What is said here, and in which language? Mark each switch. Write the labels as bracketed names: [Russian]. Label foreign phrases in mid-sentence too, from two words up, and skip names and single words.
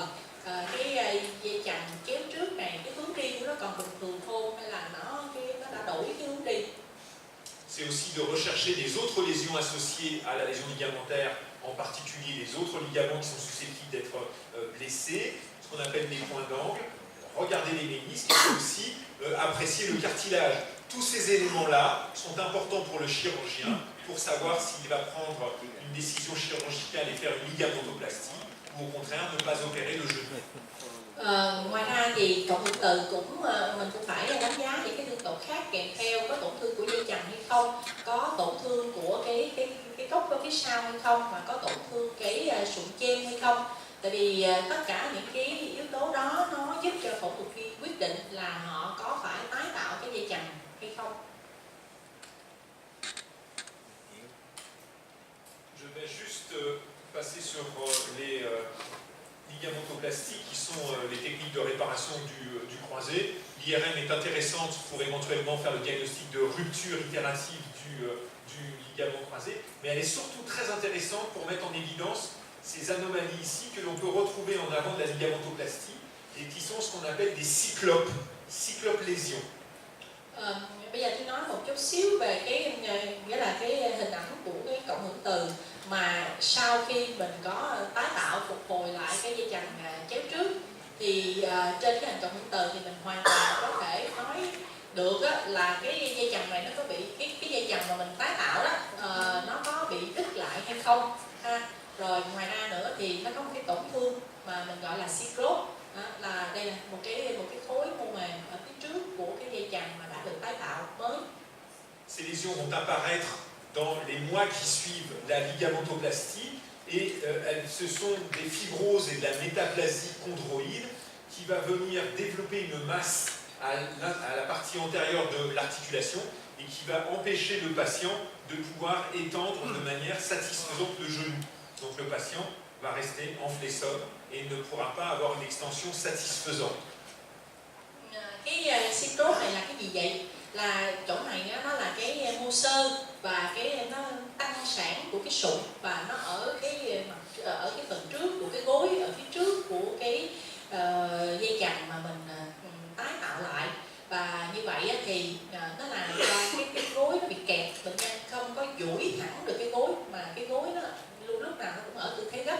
[Vietnamese] Cái dây chằng kéo trước này, cái hướng đi của nó còn bình thường không hay là nó đã đổi cái hướng đi. [French] C'est aussi de rechercher des autres lésions associées à la lésion ligamentaire, en particulier les autres ligaments qui sont susceptibles d'être blessés, ce qu'on appelle les points d'angle, regarder les ménisques et aussi apprécier le cartilage. Tous ces éléments-là sont importants pour le chirurgien pour savoir s'il va prendre une décision chirurgicale et faire une ligamentoplastie ou au contraire ne pas opérer le genou. [Vietnamese] Ngoài ra thì cộng hưởng từ mình cũng phải đánh giá những cái thương tổn khác kèm theo, có tổn thương của dây chằng hay không, có tổn thương của cái gốc ở phía sau hay không, và có tổn thương cái sụn chen hay không. Tại vì tất cả những cái yếu tố đó nó giúp cho phẫu thuật viên quyết định là họ có phải tái tạo cái dây chằng hay không. [French] Je vais juste passer sur les ligamentoplasties qui sont les techniques de réparation du croisé. L'IRM est intéressante pour éventuellement faire le diagnostic de rupture itérative du ligament croisé, mais elle est surtout très intéressante pour mettre en évidence ces anomalies ici que l'on peut retrouver en avant de la ligamentoplastie et qui sont ce qu'on appelle des cyclopes lésions. [Vietnamese] Bây giờ tôi nói một chút xíu về nghĩa là cái hình ảnh của cái cộng hưởng từ mà sau khi mình có tái tạo phục hồi lại cái dây chằng chéo trước thì trên cái hành trọng hưởng từ thì mình hoàn toàn có thể nói được á, là cái dây chằng này nó có bị cái dây chằng mà mình tái tạo đó nó có bị đứt lại hay không ha. Rồi ngoài ra nữa thì nó có một cái tổn thương mà mình gọi là cyclose, là đây là một cái khối mô mềm ở phía trước của cái dây chằng mà đã được tái tạo mới. [French] Ces lésions vont apparaître dans les mois qui suivent la ligamentoplastie et ce sont des fibroses et de la métaplasie chondroïde qui va venir développer une masse à la partie antérieure de l'articulation et qui va empêcher le patient de pouvoir étendre de manière satisfaisante le genou. Donc le patient va rester en flexor et ne pourra pas avoir une extension satisfaisante. [Vietnamese] Cái cyclose này là cái gì vậy? Là chỗ này nó là cái mô xơ và nó tăng sản của cái sụn và nó ở cái phần trước của cái gối, ở phía trước của cái dây chằng mà mình tái tạo lại, và như vậy thì nó làm cho cái gối nó bị kẹt, bệnh nhân không có duỗi thẳng được cái gối mà cái gối nó lúc nào nó cũng ở tư thế gấp.